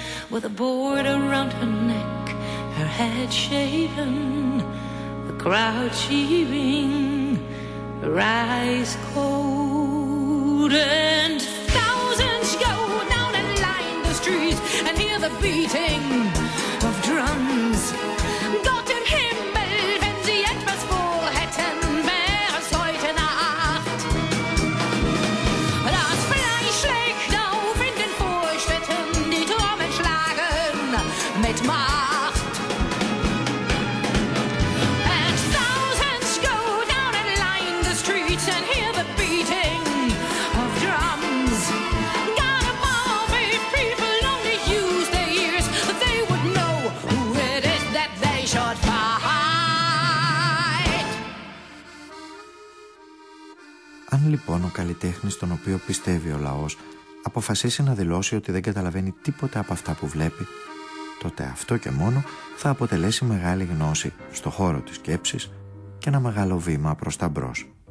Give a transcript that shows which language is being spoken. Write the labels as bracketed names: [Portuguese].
[English] With a board around her neck, her head shaven, the crowd cheering, her eyes cold. And thousands go down and line the streets and hear the beating of drums. [German] Gott im Himmel, wenn sie etwas vor hätten, wäre es heute Nacht. Das Fleisch schlägt auf in den Vorstädten, die Trommeln schlagen. Mit Macht. [English] And thousands go down and line the streets and hear the beating of drums. God above, if people only use their ears, they would know who it is that they should fight. [Greek] Αν λοιπόν ο καλλιτέχνης, τον οποίο πιστεύει ο λαός, αποφασίσει να δηλώσει ότι δεν καταλαβαίνει τίποτα από αυτά που βλέπει, τότε αυτό και μόνο θα αποτελέσει μεγάλη γνώση στο χώρο της σκέψης και ένα μεγάλο βήμα προς τα μπρος.